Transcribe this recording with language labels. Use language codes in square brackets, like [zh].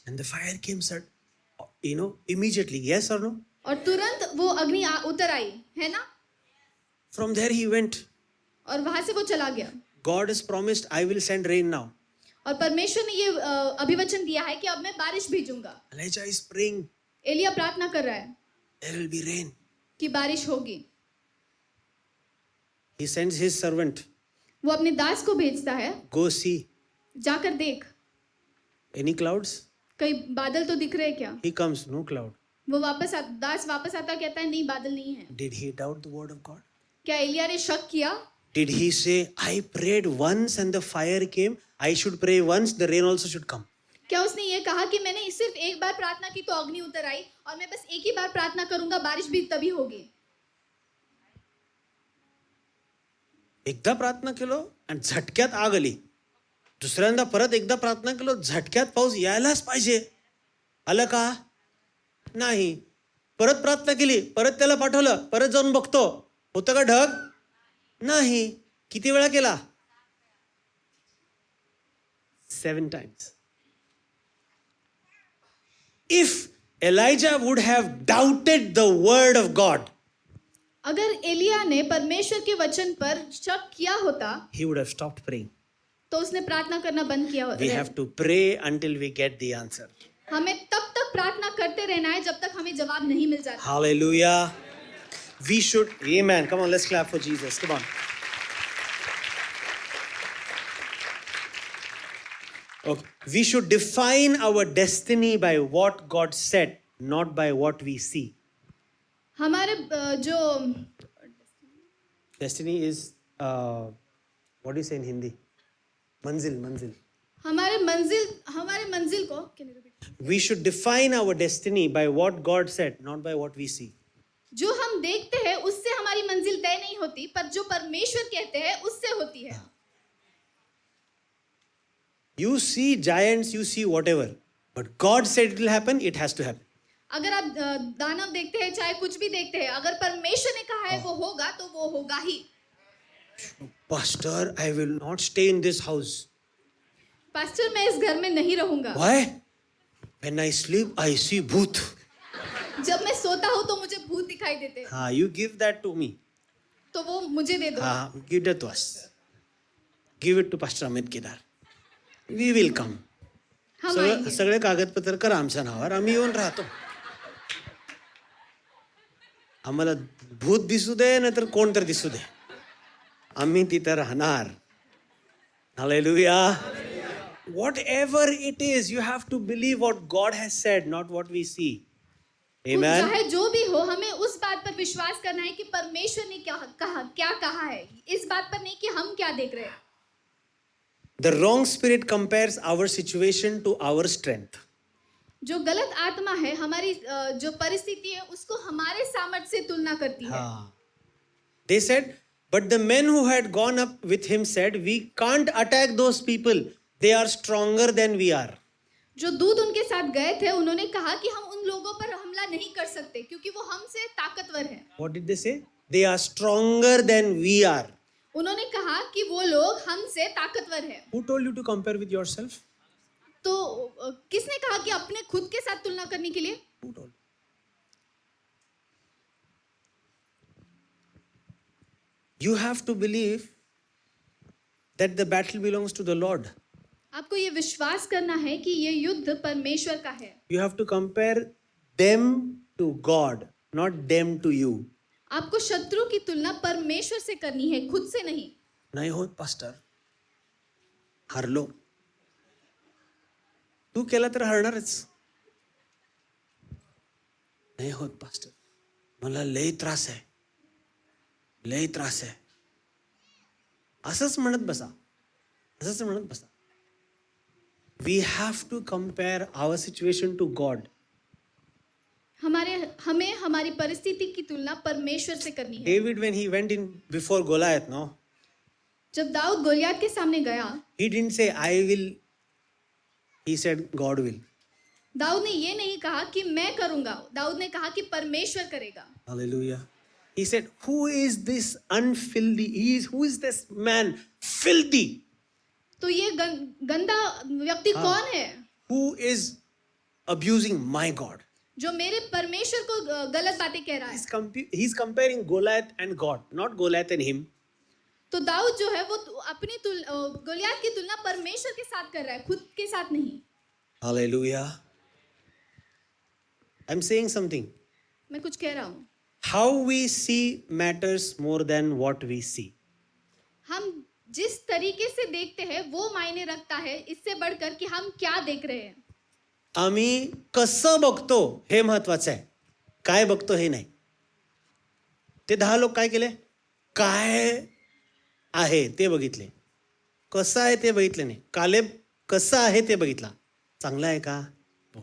[en] And the fire came, sir, immediately. Yes or no? [hi] और तुरंत वो अग्नि उतर आई, है ना. [en] From there he went. [hi] और वहां से वो चला गया. [en] God has promised, I will send rain now. [hi] और परमेश्वर ने ये अभिवचन दिया है कि अब मैं बारिश भेजूंगा. [en] Elijah is praying, [hi] एलिया प्रार्थना कर रहा है [en] there will be rain. [hi] कि बारिश होगी. [en] He sends his servant, [hi] वो अपने दास को भेजता है, [en] go see. [hi] जाकर देख [en] Any clouds? [hi] कई बादल तो दिख रहे हैं क्या. [en] He comes, no cloud. [hi] वो दास वापस आता कहता है नहीं बादल नहीं है. [en] Did he doubt the word of God? [hi] क्या एलिया ने शक किया. [en] Did he say, I prayed once and the fire came, I should pray once, the rain also should come? [hi] क्या उसने ये कहा कि मैंने सिर्फ एक बार प्रार्थना की तो अग्नि उतर आई और मैं बस एक ही बार प्रार्थना करूंगा बारिश भी तभी होगी. [mr] एकदा प्रार्थना केलो आणि झटक्यात आग आली. दुसऱ्यांदा परत एकदा प्रार्थना केलो, झटक्यात पाऊस यायलाच पाहिजे. आलं का? नाही. परत प्रार्थना केली, परत त्याला पाठवलं, परत जाऊन बघतो, होतं का ढग? नाही. किती वेळा केला? [en] 7 times. If Elijah would have doubted the word of God, [hi] अगर एलिया ने परमेश्वर के वचन पर शक किया होता, [en] he would have stopped praying. [hi] तो उसने प्रार्थना करना बंद किया [en] We [hi] होता. [en] have to pray until we get the answer. [hi] हमें तब तक प्रार्थना करते रहना है जब तक हमें जवाब नहीं मिल जाता. [en] Hallelujah. We should, amen. Come on, let's clap for Jesus. Come on. Okay. We should define our destiny by what God said, not by what we see. [hi] हमारे जो [en] Destiny is, what do you say in Hindi? Manzil. [hi] हमारे मंजिल को [en] Can you repeat? We should define our destiny by what God said, not by what we see. [hi] जो हम देखते हैं उससे हमारी मंजिल तय नहीं होती, पर जो परमेश्वर कहते हैं उससे होती है. [en] You see giants, you see whatever. But God said it will happen, it has to happen. [hi] अगर आप दानव देखते हैं, चाहे कुछ भी देखते हैं, अगर परमेश्वर ने कहा है वो होगा तो वो होगा ही. [en] Pastor, I will not stay in this house. [hi] Pastor, मैं इस घर में नहीं रहूंगा. [en] Why? When I sleep, I see bhoot. [hi] जब मैं सोता हूँ तो मुझे भूत दिखाई देते हैं. [en] Ah, you give that to me. [hi] तो वो मुझे दे दो. [en] Ah, give that to us. Give it to Pastor Amit Kedar. We will come. [hi] हम आएंगे. [mr] सगळे कागदपत्र करा आमच्या नावावर, आम्ही येऊन राहतो. आम्हाला भूत दिसू दे नाहीतर कोण तर दिसू दे, आम्ही तिथं राहणार. [en] Hallelujah. Whatever it is, you have to believe what God has said, not what we see. Amen. [hi] चाहे जो भी हो, हमें उस बात पर विश्वास करना है कि परमेश्वर ने क्या कहा है, इस बात पर नहीं कि हम क्या देख रहे हैं. [en] The wrong spirit compares our situation to our strength. [hi] जो गलत आत्मा है हमारी जो परिस्थिति है उसको हमारे सामर्थ्य से तुलना करती है. [en] They said, but the men who had gone up with him said, we can't attack those people. They are stronger than we are. [hi] जो दूत उनके साथ गए थे उन्होंने कहा कि हम उन लोगों पर हमला नहीं कर सकते क्योंकि वो हमसे ताकतवर हैं. [en] What did they say? They are stronger than we are. [hi] उन्होंने कहा कि वो लोग हमसे ताकतवर हैं. [en] Who told you to compare with yourself? [hi] तो किसने कहा कि अपने खुद के साथ तुलना करने के लिए? [en] Who told? You have to believe that the battle belongs to the Lord. [hi] आपको ये विश्वास करना है कि ये युद्ध परमेश्वर का है. [en] You have to compare them to God, not them to you. [hi] आपको शत्रु की तुलना परमेश्वर से करनी है, खुद से नहीं. [mr] नाही होत पास्टर, हरलो. तू केला तर हरणारच. नाही होत पास्टर, मला लय त्रास आहे, लय त्रास आहे. असंच म्हणत बसा, असंच म्हणत बसा. [en] We have to compare our situation to God. [hi] हमें हमारी परिस्थिति की तुलना परमेश्वर से करनी है. [en] David, when he went in before Goliath, no, [hi] जब दाऊद गोलियत के सामने गया, [en] he didn't say I will. He said God will. [hi] Dawood ने ये नहीं कहा कि मैं करूंगा, दाऊद ने कहा कि परमेश्वर करेगा. [en] Hallelujah. He said, who is this unfilthy? Who is this man filthy? [hi] तो ये गंदा व्यक्ति कौन है? [en] Who is abusing my God? [hi] जो मेरे परमेश्वर को गलत बातें कह रहा है. [en] He's comparing Goliath and God, not Goliath and him. [hi] तो दाऊद जो है वो अपनी गोलियत की तुलना परमेश्वर के साथ कर रहा है, खुद के साथ नहीं. [en] Hallelujah. I'm saying something. [hi] मैं कुछ कह रहा हूँ. [en] How we see matters more than what we see. [hi] हम जिस तरीके से देखते हैं वो मायने रखता है इससे बढ़कर कि हम क्या देख रहे हैं. [mr] आम्ही कसं बघतो हे महत्वाचं आहे, काय बघतो हे नाही. ते 10 लोक काय केले? काय आहे ते बघितले, कसं आहे ते बघितले नाही. कालेब कसं आहे ते बघितला, चांगला आहे का बोल.